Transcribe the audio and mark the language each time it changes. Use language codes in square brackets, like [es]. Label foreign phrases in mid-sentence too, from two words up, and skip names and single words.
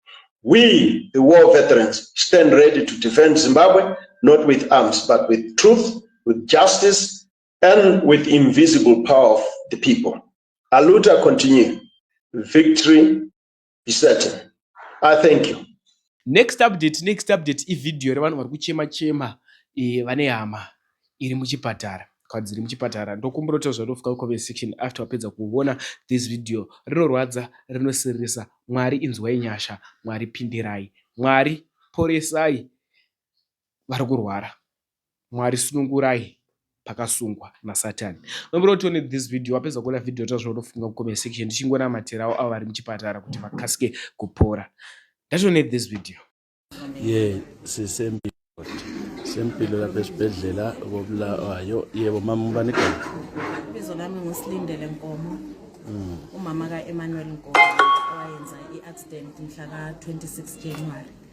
[en] We, the war veterans, stand ready to defend Zimbabwe, not with arms, but with truth, with justice, and with invisible power of the people. Aluta continue. Victory be certain. I thank you. Next update [sn] ivideo revanhu vari kuchema vane hama iri muchipatara, kwadziri muchipatara. Ndokumbirota zvatofika [en] comment section after [sn] wapedza kuona [en] this video. [sn] Rinorwadza, rinosirisa. Mwari inzwai nyasha, Mwari pindirai, Mwari poresai vari kurwara, Mwari sunungurai pakasungwa naSatani. Nombrotoni [en] this video [sn] wapedza kuona video tazvonofunga [en] comment section [sn] ndichingona materawo avo vari muchipatara kuti vakasike kupora. Ndachone [en] this video. [nd] Sempilo lapha esibhedlela kobulawayo. Yebo mama ubani igama? Ibizo lami nguSilindele Nkomo. Umama ka Emmanuel Nkomo owayenza iaccident mhla ka 26 January.